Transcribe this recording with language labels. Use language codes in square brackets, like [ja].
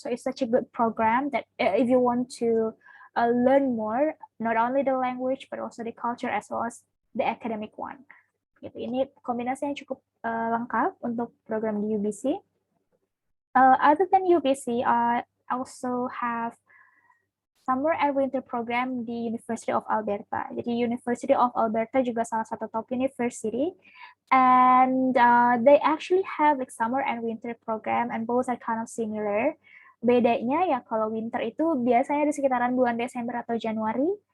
[en] So it's such a good program that if you want to learn more, not only the language but also the culture as well as the academic one. Gitu. [id] Ini kombinasi yang cukup lengkap untuk program di UBC. [en] Other than UBC, I also have summer and winter program di University of Alberta. Jadi University of Alberta [id] juga salah satu [en] top university, and they actually have like summer and winter program, and both are kind of similar. [id] Bedanya ya kalau winter itu biasanya di sekitaran bulan Desember atau Januari.